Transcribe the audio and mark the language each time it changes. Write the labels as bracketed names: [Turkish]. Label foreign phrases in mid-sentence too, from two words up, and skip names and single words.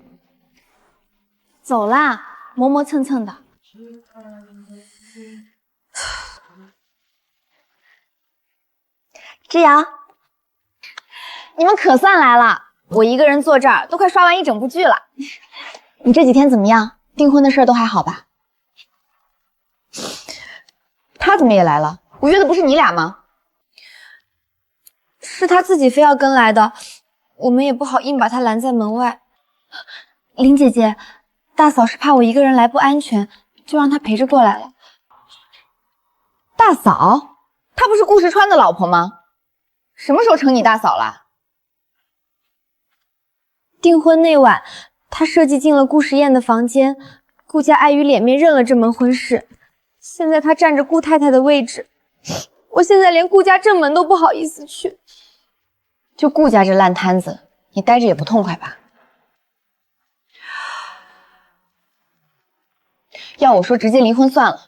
[Chinese] 走啦，磨磨蹭蹭的。之遙，你們可算來了，我一個人坐這兒都快刷完一整部劇了。你這幾天怎麼樣？ 訂婚的事都還好吧？他怎麼也來了？我約的不是你倆嗎？是他自己非要跟來的，我們也不好硬把他攔在門外。林姐姐，大嫂是怕我一個人來不安全，就讓他陪着過來了。大嫂？她不是顧時川的老婆嗎？什麼時候成你大嫂了？訂婚那晚，他設計進了顧時宴的房間，顧家礙於臉面認了這門婚事。現在他佔着顧太太的位置，我現在連顧家正門都不好意思去。就顧家這爛攤子，你待着也不痛快吧？要我說，直接離婚算了。